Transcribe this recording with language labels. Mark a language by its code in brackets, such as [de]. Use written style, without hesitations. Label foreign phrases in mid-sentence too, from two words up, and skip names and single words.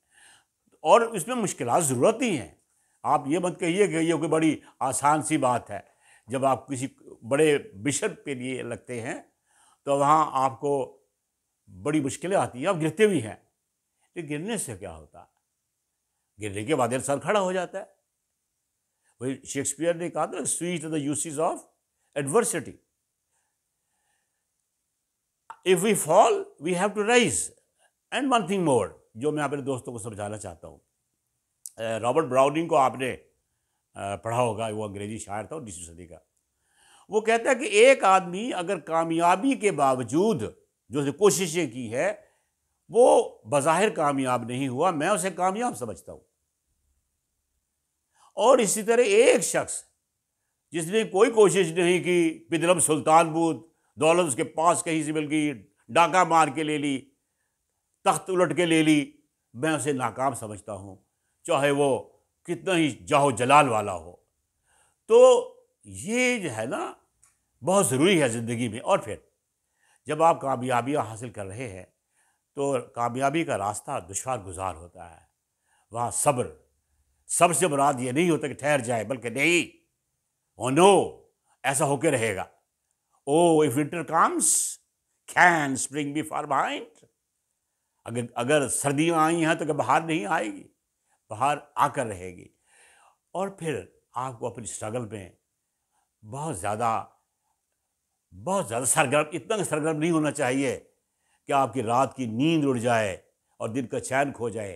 [ur] اور اس میں مشکلات ضرورت ہی ہیں. آپ یہ مت کہیے کہ یہ کوئی بڑی آسان سی بات ہے. جب آپ کسی بڑے بشپ کے لیے لگتے ہیں تو وہاں آپ کو بڑی مشکلیں آتی ہیں، آپ گرتے بھی ہیں. لیکن گرنے سے کیا ہوتا ہے؟ گرنے کے بعد انسان کھڑا ہو جاتا ہے. وہی شیکسپیئر نے کہا تھا [en] Sweet the uses of adversity. If we fall, we have to rise. And one thing more [ur] جو میں اپنے دوستوں کو سمجھانا چاہتا ہوں، رابرٹ براؤننگ کو آپ نے پڑھا ہوگا، وہ انگریزی شاعر تھا 19ویں صدی کا. وہ کہتا ہے کہ ایک آدمی اگر کامیابی کے باوجود جو اس نے کوششیں کی ہے وہ بظاہر کامیاب نہیں ہوا، میں اسے کامیاب سمجھتا ہوں. اور اسی طرح ایک شخص جس نے کوئی کوشش نہیں کی، [fa] پدرم سلطان بود، [ur] دولت اس کے پاس کہیں سے مل گئی، ڈاکہ مار کے لے لی، تخت الٹ کے لے لی، میں اسے ناکام سمجھتا ہوں، چاہے وہ کتنا ہی جاہ جلال والا ہو. تو یہ جو ہے نا بہت ضروری ہے زندگی میں. اور پھر جب آپ کامیابیاں حاصل کر رہے ہیں تو کامیابی کا راستہ دشوار گزار ہوتا ہے. وہاں صبر، سب سے مراد یہ نہیں ہوتا کہ ٹھہر جائے، بلکہ نہیں، [en] oh no, [ur] ایسا ہو کے رہے گا. [en] O if winter comes can spring be far behind. [ur] اگر سردیاں آئی ہیں تو کہ بہار نہیں آئے گی، بہار آ کر رہے گی. اور پھر آپ کو اپنی اسٹرگل میں بہت زیادہ سرگرم، اتنا سرگرم نہیں ہونا چاہیے کہ آپ کی رات کی نیند اڑ جائے اور دن کا چین کھو جائے.